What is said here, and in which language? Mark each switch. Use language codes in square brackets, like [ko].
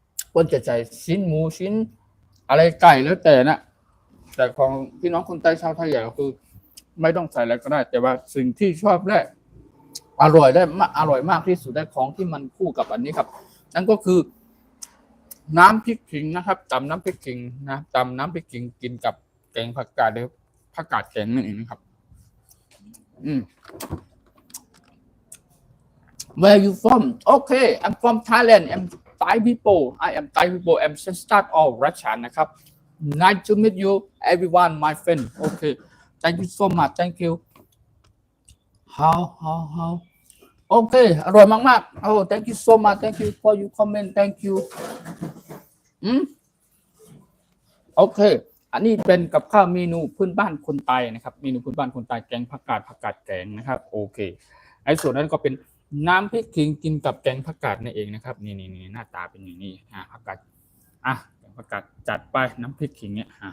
[th] เพื่อนจะใส่ชิ้นหมูชิ้นอะไรไก่แล้วแต่นะแต่ของพี่น้องคนไทยชาวไทยใหญ่ก็คือไม่ต้องใส่อะไรก็ได้แต่ว่าสิ่งที่ชอบและอร่อยมากที่สุดได้ของที่มันคู่กับอันนี้ครับนั่นก็คือน้ำพริกขิงนะครับตำน้ำพริกขิงนะตำน้ำพริกขิงกินกับแกงผักกาดหรือผักกาดแกงนั่นเองนะครับ [en] Where you from? Okay, I'm from Thailand. I'm Thai people. I am Thai people. I'm start of Russia [th] นะครับ [en] Nice to meet you, everyone, my friend. Okay, thank you so much. Thank you. How? Okay, [th] อร่อยมากๆ [en] Oh, thank you so much. Thank you for your comment. Thank you. [th] Okay, อันนี้เป็นกับข้าวเมนูพื้นบ้านคนไทยนะครับเมนูพื้นบ้านคนไทยแกงผักกาดแกงนะครับโอเคไอ้ส่วนนั้นก็เป็นน้ำพริกขิงกินกับแกงผักกาดนั่นเองนะครับนี่หน้าตาเป็นอย่างนี้ผักกาดแกงผักกาดจัดไปน้ำพริกขิงเนี่ย